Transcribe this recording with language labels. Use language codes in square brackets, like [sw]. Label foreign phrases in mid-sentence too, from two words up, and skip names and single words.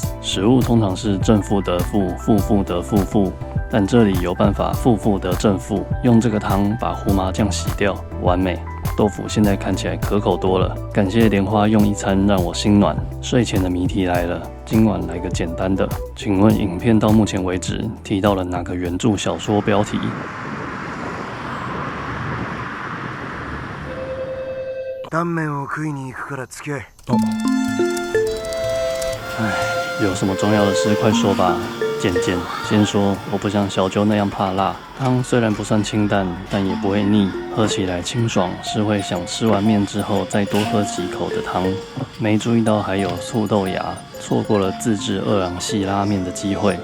[zh] 食物通常是正負得負，負負得負負，但這裡有辦法負負得正負，用這個湯把胡麻醬洗掉，完美。豆腐現在看起來可口多了，感謝蓮花用一餐讓我心暖。睡前的謎題來了，今晚來個簡單的，請問影片到目前為止提到了哪個原著小說標題？ [ja] タンメンを食いに行くから付き合え。 [zh] 有什麼重要的事快說吧。漸漸，先說我不像小鳩那樣怕辣，湯雖然不算清淡，但也不會膩，喝起來清爽，是會想吃完麵之後再多喝幾口的湯。沒注意到還有醋豆芽，錯過了自製二郎系拉麵的機會。